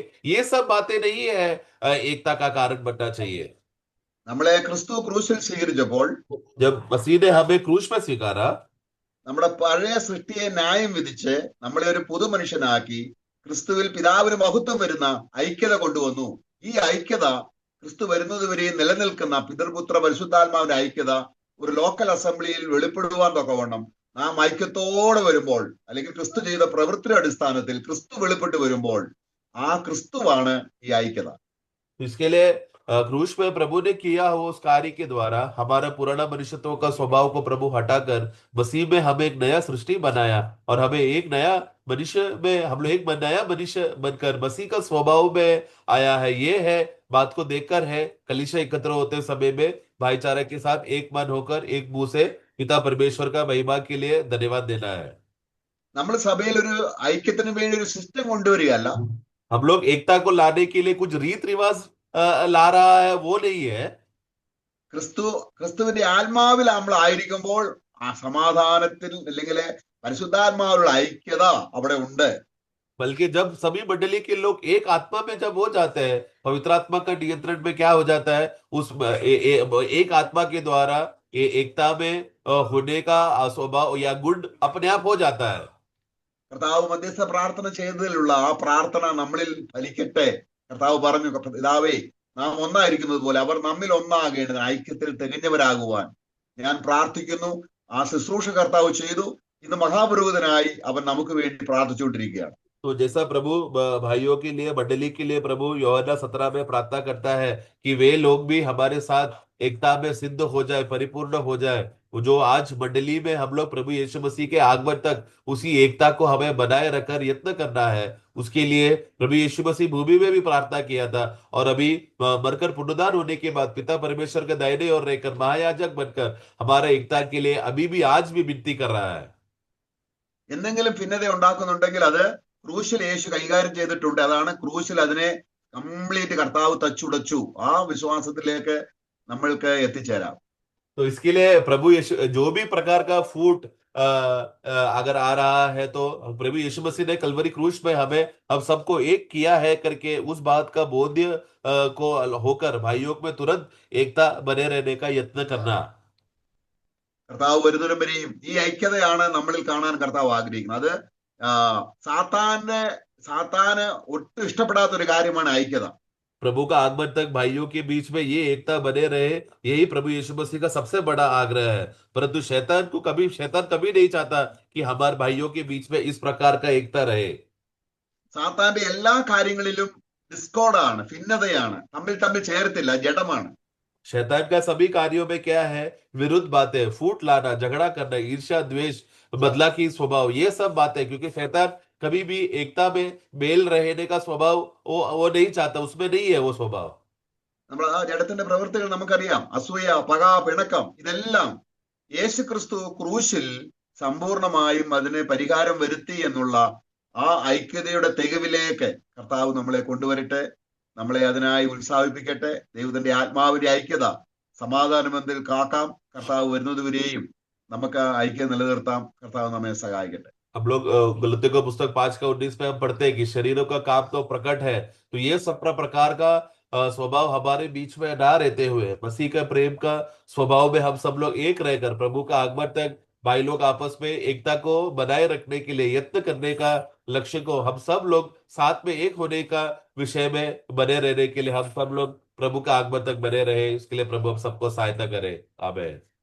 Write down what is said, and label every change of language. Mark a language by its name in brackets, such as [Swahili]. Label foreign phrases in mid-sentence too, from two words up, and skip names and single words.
[Hindi] ये सब बातें नहीं है एकता का कारण बनना चाहिए। [Malayalam] നമ്മളെ ക്രിസ്തു ക്രൂശിൽ സ്വീകരിച്ചപ്പോൾ [Hindi] जब मसीह ने हमें क्रूस में स्वीकारा, [Malayalam] നമ്മുടെ പഴയ സൃഷ്ടിയെ ന്യായം വിധിച്ച് നമ്മളെ ഒരു പുതു മനുഷ്യനാക്കി ക്രിസ്തുവിൽ പിതാവിന് മഹത്വം വരുന്ന ഐക്യത കൊണ്ടുവന്നു. ഈ ഐക്യത ക്രിസ്തു വരുന്നത് വരെയും നിലനിൽക്കുന്ന പിതൃപുത്ര പരിശുദ്ധാത്മാവിന്റെ ഐക്യത ഒരു [English] local assembly [Malayalam] വെളിപ്പെടുവാൻ തക്കവണ്ണം നാം ഐക്യത്തോടെ വരുമ്പോൾ, അല്ലെങ്കിൽ ക്രിസ്തു ചെയ്ത പ്രവൃത്തിയുടെ അടിസ്ഥാനത്തിൽ ക്രിസ്തു വെളിപ്പെട്ട് വരുമ്പോൾ ആ ക്രിസ്തുവാണ് ഈ ഐക്യത. [Hindi] इसके लिए क्रूस में प्रभु ने किया हो उस कार्य के द्वारा हमारा पुराना मनुष्यत्व का स्वभाव को प्रभु हटाकर मसीह में हमें एक नया सृष्टि बनाया, और हमें एक नया मनुष्य में हम लोग एक नया मनुष्य बनकर मसीह का स्वभाव में आया है। ये है बात को देखकर है कलीसिया एकत्र होते समय में भाईचारे के साथ एक मन होकर एक मुंह से पिता परमेश्वर का महिमा के लिए धन्यवाद देना है। [Malayalam] നമ്മൾ സഭയിൽ ഒരു ഐക്യത്തിന് വേണ്ടി ഒരു സിസ്റ്റം കൊണ്ടുവരികയല്ല. [Hindi] हम लोग एकता को लाने के लिए कुछ रीत रिवाज ला रहा है, वो नहीं है। [Malayalam] ക്രിസ്തുവിന്റെ ആത്മാവിൽ നമ്മൾ ആയിരിക്കുമ്പോൾ ആ സമാധാനത്തിൽ അല്ലെങ്കിൽ പരിശുദ്ധാത്മാവിലുള്ള ഐക്യത അവിടെ ഉണ്ട്. [Hindi] बल्कि जब सभी मंडली के लोग एक आत्मा में जब हो जाते हैं, पवित्र आत्मा का नियंत्रण में क्या हो जाता है, उस एक आत्मा के द्वारा एकता में होने का स्वभाव या गुण अपने आप हो जाता है। [Malayalam] കർത്താവ് മധ്യസ്ഥ പ്രാർത്ഥന ചെയ്തതിലുള്ള ആ പ്രാർത്ഥന നമ്മളിൽ ഫലിക്കട്ടെ. കർത്താവ് പറഞ്ഞു, പിതാവേ, നാം ഒന്നായിരിക്കുന്നത് പോലെ അവർ നമ്മിൽ ഒന്നാകേണ്ടത് ഐക്യത്തിൽ തികഞ്ഞവരാകുവാൻ ഞാൻ പ്രാർത്ഥിക്കുന്നു. ആ ശുശ്രൂഷ കർത്താവ് ചെയ്തു. ഇന്ന് മഹാപുരോഹിതനായി അവൻ നമുക്ക് വേണ്ടി പ്രാർത്ഥിച്ചുകൊണ്ടിരിക്കുകയാണ്. [Hindi] तो जैसा प्रभु भाइयों के लिए मंडली के लिए प्रभु यूहन्ना 17 में प्रार्थना करता है कि वे लोग भी हमारे साथ एकता में सिद्ध हो जाए, परिपूर्ण हो जाए, जो आज मंडली में हम लोग प्रभु यीशु मसीह के आगमन तक उसी एकता को हमें बनाए रखकर यत्न करना है। उसके लिए प्रभु यीशु मसीह भूमि में भी प्रार्थना किया था, और अभी मरकर पुनरुद्धार होने के बाद पिता परमेश्वर के दाहिने ओर रहकर महायाजक बनकर हमारा एकता के लिए अभी भी आज भी विनती कर रहा है। [Malayalam] എന്തെങ്കിലും ഭിന്നത ഉണ്ടാക്കുന്നുണ്ടെങ്കിൽ അത് ക്രൂശിൽ യേശു കൈകാര്യം ചെയ്തിട്ടുണ്ട്. അതാണ് ക്രൂശിൽ അതിനെ കംപ്ലീറ്റ് കർത്താവ് തച്ചുടച്ചു. ആ വിശ്വാസത്തിലേക്ക് നമ്മൾക്ക് എത്തിച്ചേരാം. [Hindi] तो इसके लिए प्रभु यीशु जो भी प्रकार का फूट अगर आ रहा है, तो प्रभु यीशु मसीह ने कलवरी क्रूस में हमें हम सबको एक किया है करके उस बात का बोध्य को होकर भाइयों में तुरंत एकता बने रहने का यत्न करना। [Malayalam] കർത്താവ് വരുന്നതിനും വരെയും ഈ ഐക്യതയാണ് നമ്മളിൽ കാണാൻ കർത്താവ് ആഗ്രഹിക്കുന്നത്. അത് സാത്താന് ഒട്ടും ഇഷ്ടപ്പെടാത്ത ഒരു കാര്യമാണ് ഐക്യത. [Hindi] प्रभु का आगमन तक भाइयों के बीच में ये एकता बने रहे, यही प्रभु यीशु मसीह का सबसे बड़ा आग्रह है। परंतु शैतान कभी नहीं चाहता कि हमारे भाइयों के बीच में इस प्रकार का एकता रहे। [Malayalam] സാത്താന്റെ എല്ലാ കാര്യങ്ങളിലും ഡിസ്കോർഡാണ്, ഭിന്നതയാണ്, തമ്മിൽ ചേർത്തില്ല, ജഡമാണ്. [Hindi] शैतान का सभी कार्यों में क्या है, विरुद्ध बातें, फूट लाना, झगड़ा करना, ईर्ष्या, द्वेष, बदला की स्वभाव, ये सब बातें, क्योंकि शैतान कभी भी एकता में मेल रहने का स्वभाव वो नहीं चाहता, उसमें नहीं है वो स्वभाव। [Malayalam] നമ്മൾ ആ ജഡത്തിന്റെ പ്രവൃത്തികൾ നമുക്കറിയാം. അസൂയ, പക, പിണക്കം, ഇതെല്ലാം യേശു ക്രിസ്തു ക്രൂശിൽ സമ്പൂർണമായും അതിന് പരിഹാരം വരുത്തി എന്നുള്ള ആ ഐക്യതയുടെ തികവിലേക്ക് കർത്താവ് നമ്മളെ കൊണ്ടുവരട്ടെ. നമ്മളെ അതിനായി ഉത്സാഹിപ്പിക്കട്ടെ. ദൈവത്തിന്റെ ആത്മാവിന്റെ ഐക്യത സമാധാനമെന്തിൽ കാക്കാം. കർത്താവ് വരുന്നതുവരെയും നമുക്ക് ഐക്യം നിലനിർത്താം. കർത്താവ് നമ്മെ സഹായിക്കട്ടെ. [Hindi] हम लोग गलतियों का पुस्तक 5 का 19 में हम पढ़ते हैं कि शरीरों का काम तो प्रकट है। तो ये सब प्रकार का स्वभाव हमारे बीच में ना रहते हुए मसीह का प्रेम का स्वभाव में हम सब लोग एक रहकर प्रभु का आगमन तक भाई लोग आपस में एकता को बनाए रखने के लिए यत्न करने का लक्ष्य को हम सब लोग साथ में एक होने का विषय में बने रहने के लिए हम सब लोग प्रभु का आगमन तक बने रहे, इसके लिए प्रभु हम सबको सहायता करे।